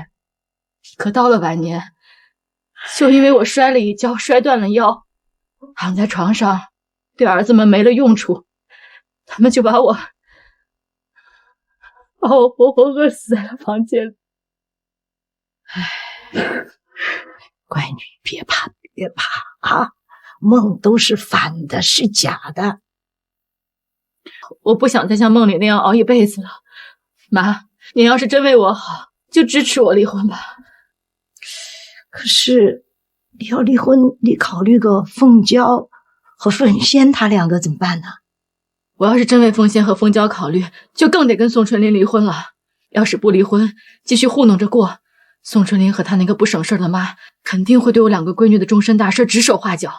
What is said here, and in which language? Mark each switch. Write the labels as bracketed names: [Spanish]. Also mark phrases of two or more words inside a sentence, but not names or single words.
[Chinese] 可到了晚年，就因為我摔了一跤，摔斷了腰，躺在床上，對兒子們沒了用處，他們就把我活活餓死在了房間裡。乖女，別怕，別怕啊！夢都是反的，是假的。我不想再像夢裡那樣熬一輩子了。媽，您要是真為我好，就支持我離婚吧。可是你要離婚，你考慮個鳳嬌和鳳仙他2個怎麼辦呢？我要是真為鳳仙和鳳嬌考慮，就更得跟宋春林離婚了。要是不離婚，繼續糊弄着過，宋春林和他那個不省事的媽肯定會對我2個閨女的終身大事指手畫腳。